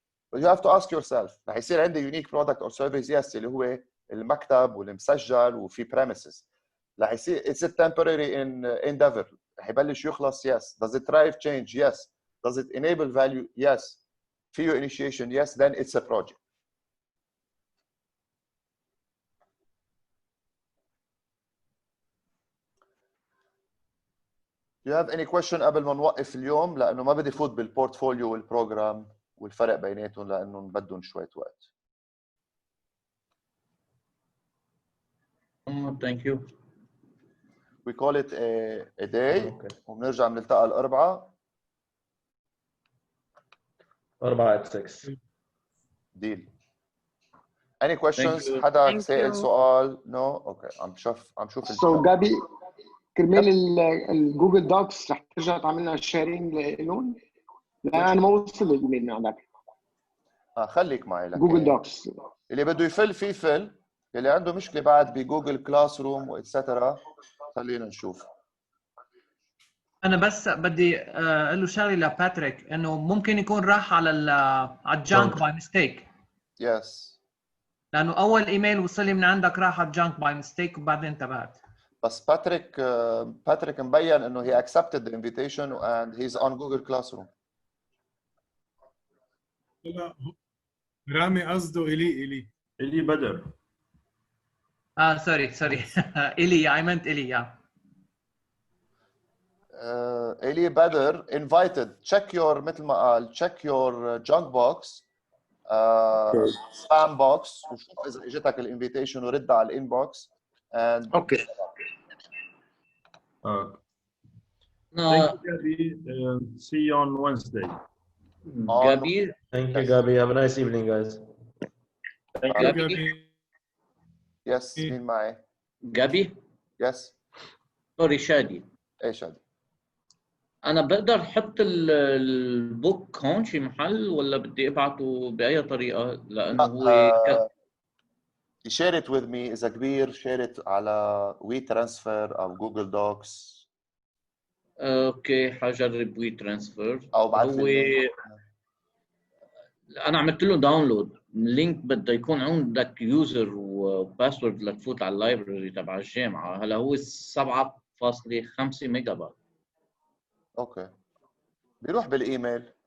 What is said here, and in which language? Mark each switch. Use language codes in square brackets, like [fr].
[en] But you have to ask yourself, [ar] رح يصير عندي [en] unique product or service? [ar] Yes, اللي هو المكتب والمسجل وفي premises. رح يصير [en] it's a temporary endeavor. [ar] رح يبلش يخلص. [en] Yes. Does it drive change? Yes. Does it enable value? Yes. [ar] فيه initiation? [en] Yes. Then it's a project. Do you have any question [ar] قبل ما نوقف اليوم؟ لأنه ما بدي فوت بالبورتفوليو والبروجرام والفرق بيناتهم لأنه بدهم شوية وقت. [en] Thank you. We call it a day. [ar] وبنرجع بنلتقى الأربعاء. 4 [en] Deal. Any questions؟ [ar] حدا سأل سؤال؟ [en] No. [ar] Okay. عم شوف So جابي كرمال الجوجل دوكس رح ترجع تعمل لنا شيرنج لهم؟ لا انا ما وصل الايميل من عندك. خليك معي لك جوجل دوكس. اللي بده يفل فيه فل، اللي عنده مشكله بعد بجوجل كلاس روم واتسترا خلينا نشوف. انا بس بدي اقول له شغله لباتريك انه ممكن يكون راح على الجانك باي ميستيك. [en] yes [ar] لانه اول ايميل وصل لي من عندك راح على الجانك باي ميستيك وبعدين انتبهت. بس باتريك مبين انه [en] he accepted the invitation and he's on Google Classroom. [ar] لا رامي قصده إلي بدر. سوري إلي [en] I meant [ar] إلي إلي بدر invited. check your مثل ما قال [en] check your junk box spam box [ar] وشوف اذا اجتك الانفيتيشن ورد على الانبوكس and اوكي. [en] Thank you, Gabby. See you on Wednesday. Gabby. Thank you, Gabby. Have a nice evening, guys. Thank you, Gabby. Yes, [ar] مين معي؟ [en] Gabby. Yes. [ar] سوري شادي. ايه شادي؟ أنا بقدر أحط البوك هون شي محل ولا بدي أبعته بأي طريقة؟ لأنه هو [en] share it with me [ar] إذا كبير [en] share it على WeTransfer أو Google Docs. [ar] اوكي حجرب وي ترانسفير. او بعد هو انا عملت له داونلود اللينك، بده يكون عندك يوزر وباسورد لتفوت على اللايبرري تبع الجامعه. هلا هو 7.5 ميجا بايت. اوكي بيروح بالايميل.